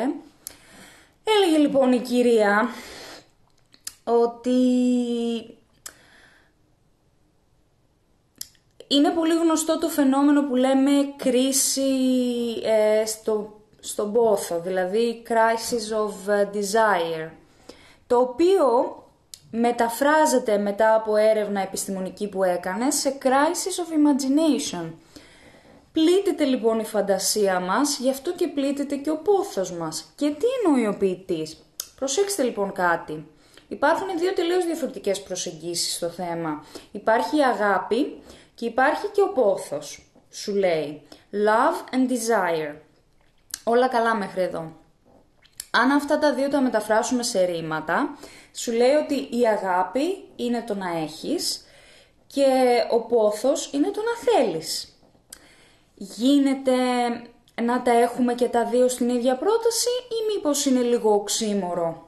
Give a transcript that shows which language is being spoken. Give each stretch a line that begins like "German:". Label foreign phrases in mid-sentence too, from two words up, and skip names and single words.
Greek: Έλεγε λοιπόν η κυρία ότι είναι πολύ γνωστό το φαινόμενο που λέμε κρίση στον πόθο, δηλαδή
English: crisis of desire,
Greek: το οποίο μεταφράζεται μετά από έρευνα επιστημονική που έκανε σε
English: crisis of imagination.
Greek: Πλήττεται λοιπόν η φαντασία μας, γι' αυτό και πλήττεται και ο πόθος μας. Και τι εννοεί ο ποιητής? Προσέξτε λοιπόν κάτι. Υπάρχουν δύο τελείως διαφορετικές προσεγγίσεις στο θέμα. Υπάρχει η αγάπη και υπάρχει και ο πόθος. Σου λέει
English: love and desire.
Greek: Όλα καλά μέχρι εδώ. Αν αυτά τα δύο τα μεταφράσουμε σε ρήματα, σου λέει ότι η αγάπη είναι το να έχεις και ο πόθος είναι το να θέλεις. Γίνεται να τα έχουμε και τα δύο στην ίδια πρόταση ή μήπως είναι λίγο οξύμορο?